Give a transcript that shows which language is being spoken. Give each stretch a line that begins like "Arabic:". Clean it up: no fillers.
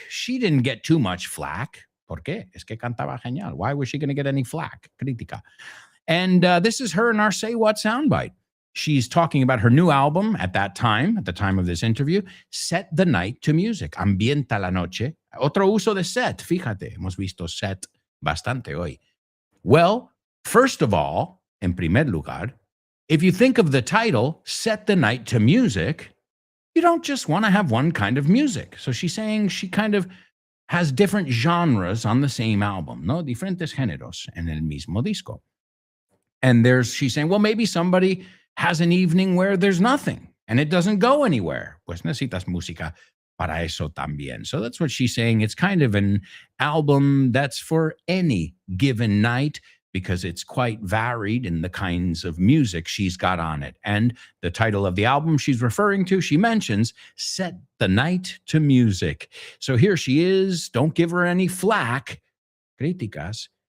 English: She didn't get too much flack.
Spanish: ¿Por qué? Es que cantaba genial.
English: Why was she going to get any flack? Crítica. And this is her in our Say What soundbite. She's talking about her new album at the time of this interview, Set the Night to Music.
Spanish: Ambienta la noche. Otro uso de set. Fíjate, hemos visto set bastante hoy.
English: Well, first of all,
Spanish: en primer lugar,
English: if you think of the title, Set the Night to Music, you don't just want to have one kind of music. So she's saying she kind of has different genres on the same album, no?
Spanish: Diferentes géneros en el mismo disco.
English: And she's saying, well, maybe somebody has an evening where there's nothing and it doesn't go anywhere.
Spanish: Pues necesitas música para eso también.
English: So that's what she's saying. It's kind of an album that's for any given night because it's quite varied in the kinds of music she's got on it. And the title of the album she's referring to, she mentions, Set the Night to Music. So here she is. Don't give her any flack. Críticas.